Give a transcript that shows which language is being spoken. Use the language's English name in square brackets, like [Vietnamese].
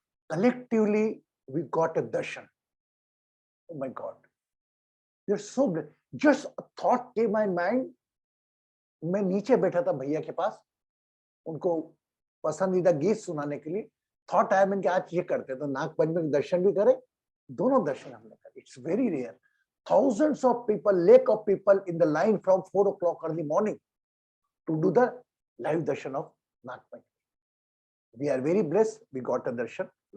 [English] collectively we got a darshan. Oh my God, you're so blessed. Just a thought came my mind. [Hindi] मैं नीचे बैठा था भैया के पास, उनको पसंदीदा गीत सुनाने के लिए. थॉट आया मैंने कि आज ये करते तो नागपंचमी के दर्शन भी करें, दोनों दर्शन हमने करे. [English] It's very rare. Thousands of people, lakh of people in the line from 4 o'clock early morning to do the live darshan of Nagpanchami. We are very blessed. We got a darshan.